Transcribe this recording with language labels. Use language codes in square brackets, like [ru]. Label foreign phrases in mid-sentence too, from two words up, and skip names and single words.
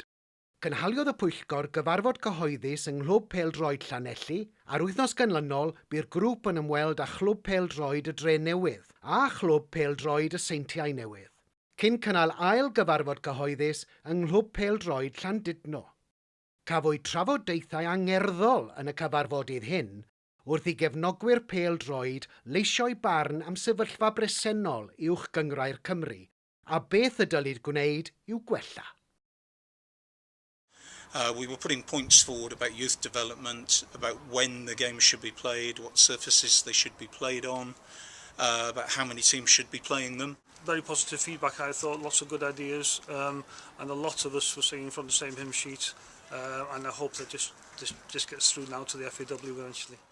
[cy] Cynhaliodd y Pwyllgor gyfarfod cyhoeddus yng Nghlwb Pêl-droed Llanelli, a'r wythnos ganlynol by'r grŵp yn ymweld â Chlwb Pêl-droed y Drenewydd a Chlwb Pêl-droed y Seintiau Newydd, cyn cynnal ail gyfarfod cyhoeddus yng Nghlwb Pêl-droed Llandudno. Cafwyd trafodaethau angerddol yn y cyfarfodydd hyn wrth i gefnogwyr pêl-droed leisio'u barn am sefyllfa bresennol Uwch-gynghrair Cymru a beth y dylid gwneud i'w gwella. [en] We were putting points forward about youth development, about when the games should be played, what surfaces they should be played on, about how many teams should be playing them. Very positive feedback, I thought, lots of good ideas, and a lot of us were singing from the same hymn sheet, and I hope that just gets through now to the FAW eventually.